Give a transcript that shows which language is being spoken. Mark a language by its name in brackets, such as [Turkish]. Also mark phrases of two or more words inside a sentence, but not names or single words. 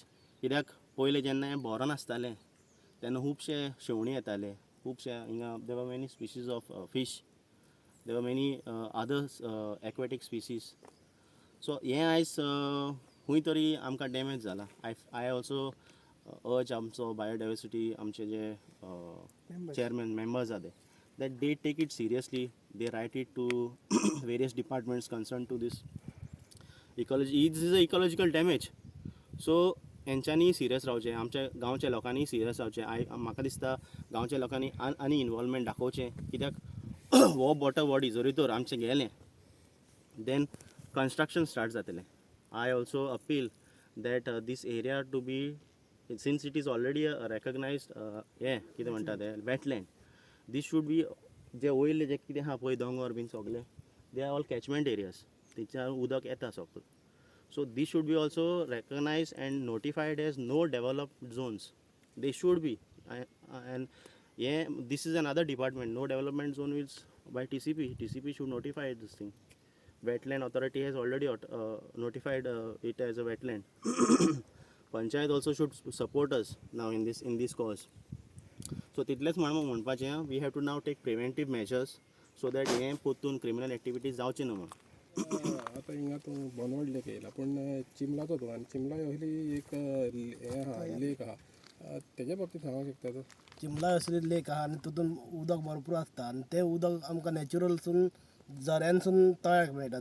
[Konkani] कित्याक पयलीं जेन्ना हें बोरो नासतालें तेन्ना खुबशे शेवणी येताले, खुबशे हिंगा [English] there many species of fish, there many other aquatic species. [Konkani] सो हें आयज खंय तरी आमकां डॅमेज जाला. [English] I also urge [Konkani] आमचो बायोडायवर्सिटी आमचे जे चेअरमॅन मेंबर्स आहा ते [English] that they take it seriously, they write it to various departments concerned to this ecology. This is a ecological damage. [Konkani] So हेंच्यांनी सिरियस रावचें, आमच्या गांवच्या लोकांनी सिरियस रावचें. म्हाका दिसता गांवच्या लोकांनी आनी इनवॉल्वमेंट दाखोवचें, कित्याक हो [English] water body [Konkani] जरी तर आमचें गेलें [English] then construction start [Konkani] जातलें. [English] I also appeal that this area to be, since it is already a recognized [Konkani] हें कितें म्हणटा तें [English] wetland, this should be [Konkani] जे वयले जे कितें आहा पळय दोंगर बीन सगळे [English] they are all catchment areas, [Konkani] थंयच्यान उदक येता सगळें. [English] So this should be also recognize and notified as no developed zones. They should be. And hey this is another department. No development zone is by TCP should notify this thing. Wetland authority has already notified it as a wetland. Panchayat also should support us now in this cause. So [Konkani] तितलेंच म्हणपाचें, [English] we have to now take preventive measures so that [Konkani] हें पोतून [English] criminal activities [Konkani] जावचे न्हू म्हणून. आता हिंगा तूं बोंडवड लेक येयला, पूण चिमलाचो तूं, आनी चिमला असली एक हें आहा लेक आहा, तेज्या बाबतींत सांगूंक शकता तूं? चिमला असली लेक आहा आनी तितून उदक भरपूर आसता आनी तें उदक आमकां नॅचरलसून झऱ्यांसून तळ्याक मेळटा.